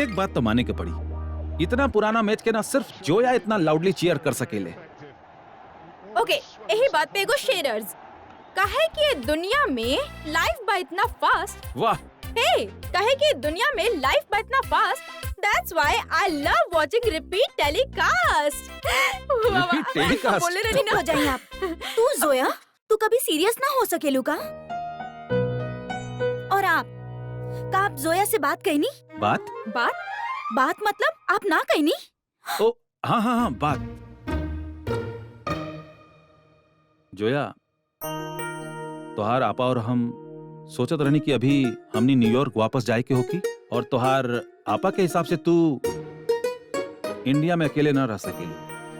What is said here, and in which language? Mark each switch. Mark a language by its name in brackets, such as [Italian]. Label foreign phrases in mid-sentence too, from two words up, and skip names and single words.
[Bhojpuri] एक बात तो माने के पड़ी, इतना पुराना मैच के ना सिर्फ जोया इतना [English] loudly cheer [Bhojpuri] कर सकेले। ओके, यही बात पे एगो शेयर्स काहे कि ये दुनिया में लाइफ बा इतना फास्ट। वाह, हे, काहे कि दुनिया में लाइफ बा इतना फास्ट। [English] That's why I love watching repeat telecast। Repeat telecast? [Bhojpuri] बोले रहनी ना। हो जाइए आप। तू जोया, तू कभी सीरियस ना हो सकेलू का? और आप जोया से बात कही नहीं? बात मतलब आप ना कही नहीं? ओ हाँ हाँ हाँ, बात। जोया, तोहार आपा और हम सोचत रहनी कि अभी हमनी न्यूयॉर्क वापस जाए के होकी, और तोहार आपा के हिसाब से तू इंडिया में अकेले न रह सकेली।